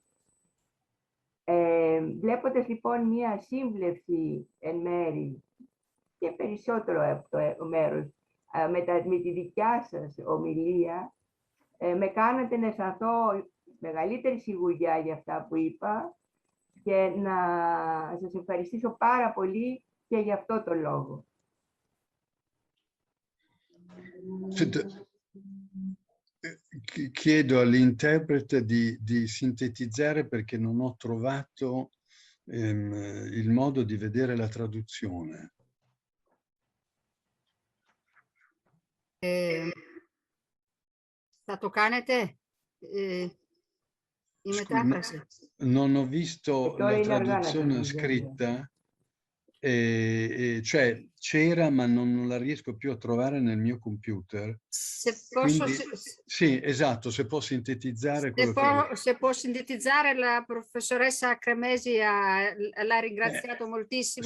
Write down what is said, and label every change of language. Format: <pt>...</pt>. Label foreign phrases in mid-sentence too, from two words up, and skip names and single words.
<el>Βλέποντας λοιπόν μια σύμβλεψη εν μέρη και περισσότερο από το μέρος με τη δικιά σας ομιλία, με κάνατε να αισθανθώ μεγαλύτερη σιγουριά για αυτά που είπα και να σας ευχαριστήσω πάρα πολύ και για αυτό το λόγο.</el> <it>Chiedo all'interprete di sintetizzare perché non ho trovato il modo di vedere la traduzione.</it> <el>Θα το κάνετε η μετάφραση?</el> <it>Non ho visto</it> <el>Τώρα</el> <it>la</it> <el>είναι αργά να</el> <it>traduzione</it> <el>κάνεις,</el> <it>scritta, cioè c'era ma non la riesco più a trovare nel mio computer. Quindi, sì, esatto, se può sintetizzare quello che... Se può sintetizzare, la professoressa Cremesi l'ha ringraziato moltissimo</it>